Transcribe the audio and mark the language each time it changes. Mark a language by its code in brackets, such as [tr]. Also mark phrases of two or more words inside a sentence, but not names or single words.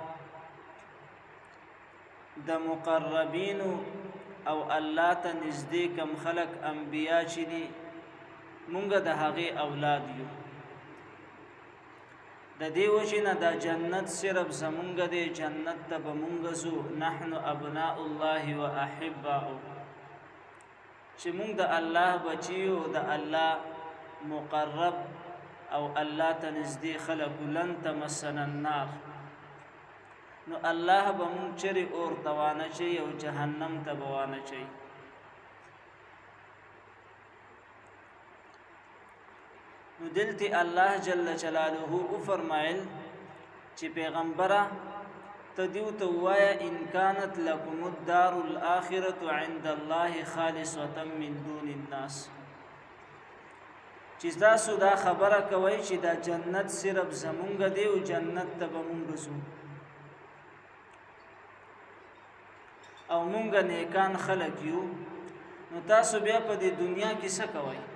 [ps] د مقربینو او الله ته نږدې کم خلق انبیا چې دي مونږ د هغې اولاد یو، د دې وجې نه دا جنت صرف زمونږ دی، جنت ته به مونږ ځو. [ar] نحن ابناء الله و احباؤه، [ps] چې مونږ د الله بچیو، د الله مقرب او الله ته نږدې خلق. [ar] لن تمسنا النار، [ps] نو الله به مونږ چرې اور ته وانه چي او جهنم ته به وانه چي. نو دلته الله [ar] جل جلاله [ps] وفرمایل چې پیغمبره ته دیو ته ووایه [ar] ان كانت لكم الدار الآخرة عند الله خالصة من دون الناس، [ps] چې تاسو دا خبره کوئ چې دا جنت صرف زمونږ دی او جنت ته به مونږ ځو او مونږ نیکان خلک یو، نو تاسو بیا په دې دنیا کې څه کوئ؟